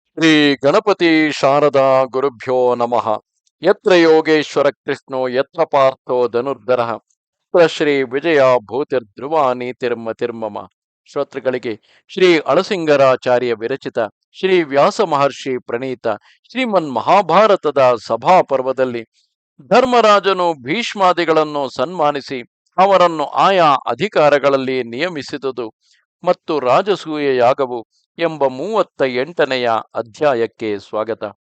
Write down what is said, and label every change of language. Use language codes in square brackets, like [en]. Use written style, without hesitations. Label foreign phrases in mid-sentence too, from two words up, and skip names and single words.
[sa] ಶ್ರೀ ಗಣಪತಿ ಶಾರದಾ ಗುರುಭ್ಯೋ ನಮಃ. ಯತ್ರ ಯೋಗೇಶ್ವರ ಕೃಷ್ಣೋ ಯತ್ರ ಪಾರ್ಥೋ ಧನುರ್ಧರಃ ತತ್ರ ಶ್ರೀ ವಿಜಯ ಭೂತಿರ್ಧ್ರುವ ನೀತಿರ್ಮತಿರ್ಮಮ. [kn] ಶ್ರೋತೃಗಳಿಗೆ ಶ್ರೀ ಅಳಸಿಂಗರಾಚಾರ್ಯ ವಿರಚಿತ ಶ್ರೀ ವ್ಯಾಸ ಮಹರ್ಷಿ ಪ್ರಣೀತ ಶ್ರೀಮನ್ ಮಹಾಭಾರತದ ಸಭಾ ಪರ್ವದಲ್ಲಿ ಧರ್ಮರಾಜನು ಭೀಷ್ಮಾದಿಗಳನ್ನು ಸನ್ಮಾನಿಸಿ ಅವರನ್ನು ಆಯಾ ಅಧಿಕಾರಗಳಲ್ಲಿ ನಿಯಮಿಸಿದುದು ಮತ್ತು ರಾಜಸೂಯ ಯಾಗವು ಎಂಬ 38ನೆಯ ಅಧ್ಯಾಯಕ್ಕೆ ಸ್ವಾಗತ.